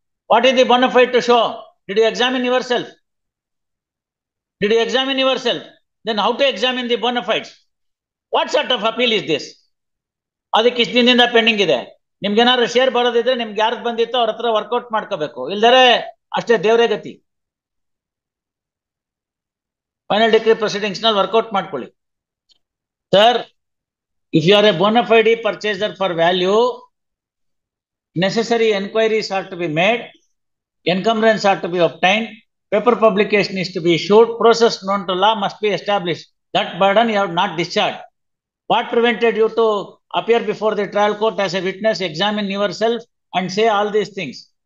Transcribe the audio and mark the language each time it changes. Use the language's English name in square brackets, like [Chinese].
[English] What is the bona fide to show? Did you examine yourself? Did you examine yourself? Then how to examine the bona fides? What sort of appeal is this? [Kannada] ಅದಕ್ಕೆ ಇಷ್ಟು ದಿನದಿಂದ pending ಇದೆ. ನಿಮ್ಗೆ ಏನಾದ್ರು share ಬರೋದಿದ್ರೆ ನಿಮ್ಗೆ ಯಾರು ಬಂದಿತ್ತೋ ಅವ್ರ ಹತ್ರ ವರ್ಕೌಟ್ ಮಾಡ್ಕೋಬೇಕು, ಇಲ್ದರೆ ಅಷ್ಟೇ ದೇವರೇ ಗತಿ. ಫೈನಲ್ ಡಿಗ್ರಿ ಪ್ರೊಸೀಡಿಂಗ್ಸ್ ನಲ್ಲಿ ವರ್ಕೌಟ್ ಮಾಡ್ಕೊಳ್ಳಿ. [English] Sir, if you are a bona fide purchaser for value, necessary enquiries are to be made, encumbrance are to be obtained, paper publication is to be issued, process known to law must be established. That burden you have not discharged. What prevented you to appear before the trial court as a witness, examine yourself and say all these things?